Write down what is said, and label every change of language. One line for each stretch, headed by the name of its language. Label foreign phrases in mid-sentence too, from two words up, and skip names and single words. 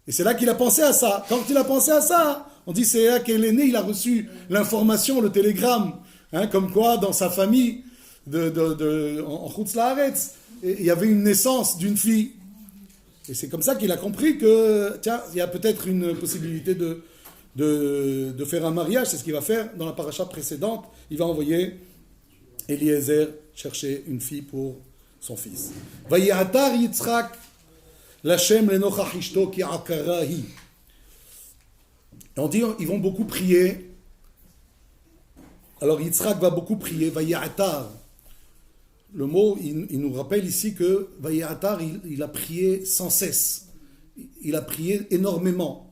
French: Et c'est là qu'il a pensé à ça. Quand il a pensé à ça, on dit c'est là qu'il est né, il a reçu l'information, le télégramme, comme quoi dans sa famille, en
Hebrew: חוץ לארץ,
French: il y avait une naissance d'une fille. Et c'est comme ça qu'il a compris que, tiens, il y a peut-être une possibilité de faire un mariage. C'est ce qu'il va faire dans la paracha précédente. Il va envoyer Eliezer chercher une fille pour son fils.
Hebrew: ויעתר יצחק לה' לנכח אשתו כי עקרה היא.
French: On dit, ils vont beaucoup prier. Alors Yitzhak va beaucoup prier. Vayatar. Le mot, il nous rappelle ici que Vayatar, il a prié sans cesse. Il a prié énormément.